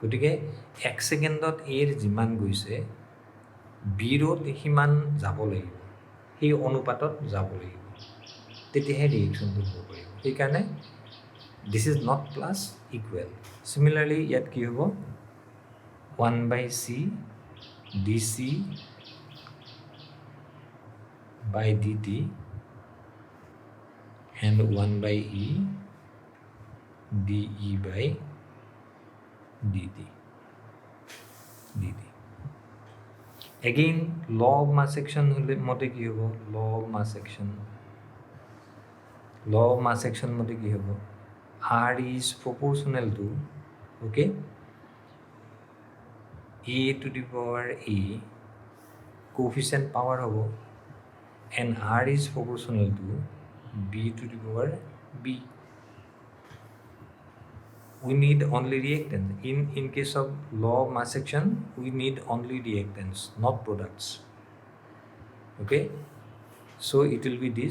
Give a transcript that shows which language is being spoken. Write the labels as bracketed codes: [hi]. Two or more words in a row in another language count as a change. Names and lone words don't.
[as] গতিকে 1 সেকেন্ডত এৰ যিমান গৈছে বিৰত সিমান যাব লাগিব, সেই অনুপাতত যাব লাগিব, তেতিয়াহে ৰিয়েকশ্যনটো হ'ব পাৰিব। [en] সেইকাৰণে this is not plus equal. [as] চিমিলাৰলি ইয়াত কি হ'ব [en] 1/c dc by dt and 1/e de by dt. Again, law of mass action [as] মতে কি হ'ব? [en] law of mass action [as] মতে কি হ'ব? [en] R is proportional to, okay, a to the power a coefficient power হ'ব, and R is proportional to b to the power b. We need only reactants. In case of law of mass action, we need only reactants, not products. Okay, so it will be this.